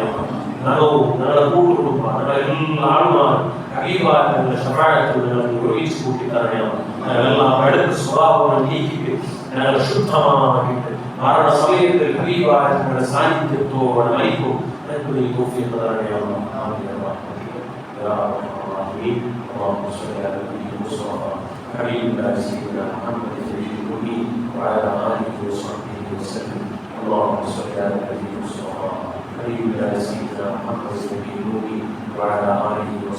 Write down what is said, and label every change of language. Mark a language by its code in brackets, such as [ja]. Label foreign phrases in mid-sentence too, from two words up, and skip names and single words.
[ml] ഞങ്ങളുടെ കൂട്ടുകുടുംബ ഞങ്ങളുടെ എല്ലാ ആൾമാരും ഹബീബായ തങ്ങളുടെ ശഫാഅത്തിൽ ഞങ്ങൾക്ക് ഒരുമിച്ച് കൂട്ടി തരണേ. ഞങ്ങളെല്ലാം അടുത്ത സ്വഭാവങ്ങൾ നീക്കിയിട്ട് ഞങ്ങളെ ശുദ്ധമാക്കിയിട്ട് മരണ സമയത്തിൽ ഹബീബായ തങ്ങളുടെ സാന്നിധ്യത്തോടെ മരിക്കും. ഞങ്ങൾക്ക് ഈ തൗഫീഖ് തരണേ. [ar] اللهم صل على نبينا المصطفى حبيبنا سيدنا محمد النبي وعلى اله وصحبه وسلم. اللهم صل على نبينا المصطفى حبيبنا سيدنا محمد النبي وعلى اله